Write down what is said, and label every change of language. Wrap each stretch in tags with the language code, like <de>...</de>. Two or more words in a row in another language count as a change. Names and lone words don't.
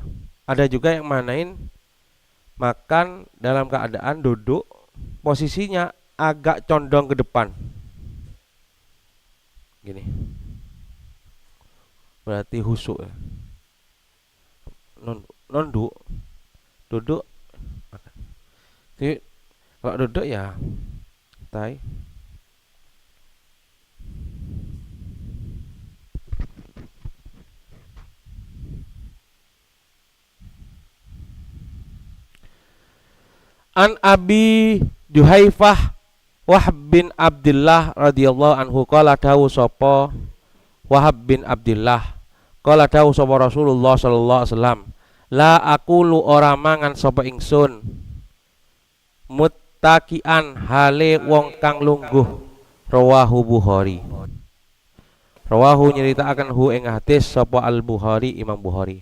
<id>Ada juga yang manain makan dalam keadaan duduk, posisinya agak condong ke depan. Gini. Berarti husuk ya. Nunduk, duduk. Jadi kalau duduk ya santai.</id> <ar>عن أبي جحيفة وهب بن عبد الله رضي الله عنه</ar> <jv>qala dawu sapa Wahab bin Abdullah qala dawu sapa Rasulullah</jv> <ar>صلى الله عليه وسلم لا آكل</ar> <jv>ora mangan sapa ingsun muttaqian hale wong kang lungguh rawahu Bukhari. Rawahu nyritakaken hu ing hadis sapa Al Bukhari Imam Bukhari.</jv>